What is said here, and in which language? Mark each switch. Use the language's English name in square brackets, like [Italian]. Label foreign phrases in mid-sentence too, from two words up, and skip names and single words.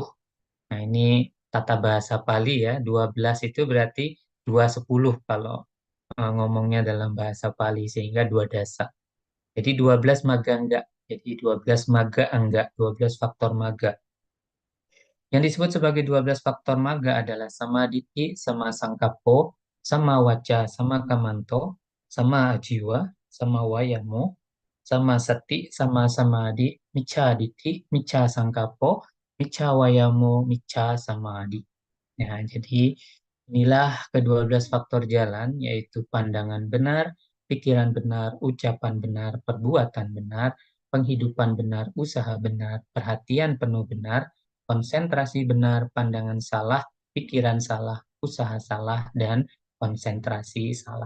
[Indonesian] Nah, ini tata bahasa Pali ya, 12 itu berarti 2 10 kalau ngomongnya dalam bahasa Pali, sehingga dua dasa. Jadi 12 maga enggak. Jadi 12 maga enggak, 12 faktor maga. Yang disebut sebagai 12 faktor maga adalah [Pali] samaditi, sama sangkapo, sama waca, sama kamanto, sama ajiwa, sama wayamo, sama sati, sama samadhi, mica diti, mica sangkapo, mica wayamo, mica samadhi. [Indonesian] Ya, jadi inilah ke-12 faktor jalan, yaitu pandangan benar, pikiran benar, ucapan benar, perbuatan benar, penghidupan benar, usaha benar, perhatian penuh benar, konsentrasi benar, pandangan salah, pikiran salah, usaha salah, dan konsentrasi salah.